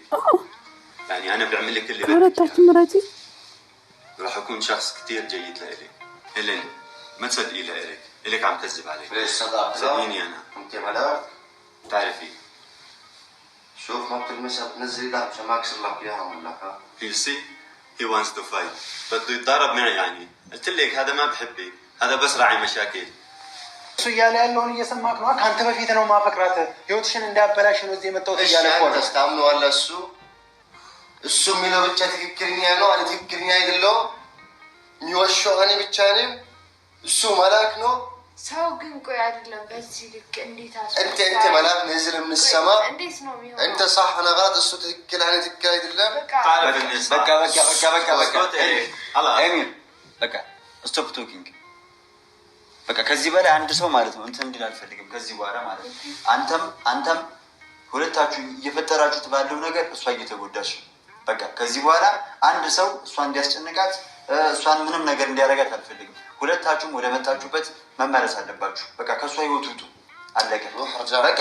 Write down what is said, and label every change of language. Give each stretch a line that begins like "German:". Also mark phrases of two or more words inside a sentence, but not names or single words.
Arabic: يعني أنا بعمل لك اللي بدك. راح أكون شخص كتير جيد لإلك. هيلين ما تصدقي لإلك، إلك عم كذب عليك. ليش صدق؟ صدقيني أنا. أنت ملاك؟ بتعرفي. شوف ما بتلمسها بتنزلي دهب عشان ما أكسر لك إياها ولا ها؟
English: You see he wants to fight.
Arabic: بده يتضارب معي يعني. قلت لك هذا ما بحبك، هذا بس راعي مشاكل.
Amharic: እሱ እያለ ያለውን እየሰማክ ነው። ከአንተ በፊት ነው ማፈቅራት ህይወትሽን እንዳያበላሽ ነው እዚህ የመጣሁት እያለ እኮ ነው። ታምነዋለህ? እሱ የሚለው ብቻ ትክክለኛ ነው። እኔ ትክክለኛ አይደለሁም። የሚዋሸው እኔ ብቻ ነኝ። እሱ መላክ ነው። ሰው ግን ቆይ አይደለም በዚህ ልክ እንዴት
Arabic: انت ملاك نزل من السماء.
Amharic: እንዴት ነው የሚሆነው?
Arabic: انت صح انا غلط
Amharic: እሱ ትክክል እኔ ትክክል አይደለም።
Arabic: تعرف الناس
Amharic: በቃ ኤሚር በቃ
English: stop talking።
Amharic: በቃ ከዚህ በላይ አንድ ሰው ማለት ነው እንትን እንዲል አልፈልግም ከዚህ በኋላ ማለት ነው። አንተም ሁለታችሁ እየፈጠራችሁት ባለው ነገር እሷ እየተጎዳች ነው። በቃ ከዚህ በኋላ አንድ ሰው እሷ እንዲያስጨንቃት እሷን ምንም ነገር እንዲያረጋት አልፈልግም። ሁለታችሁም ወደ መጣችሁበት መመለስ አለባችሁ። በቃ ከሷ ህይወት ውጡ። አለቀ። በቃ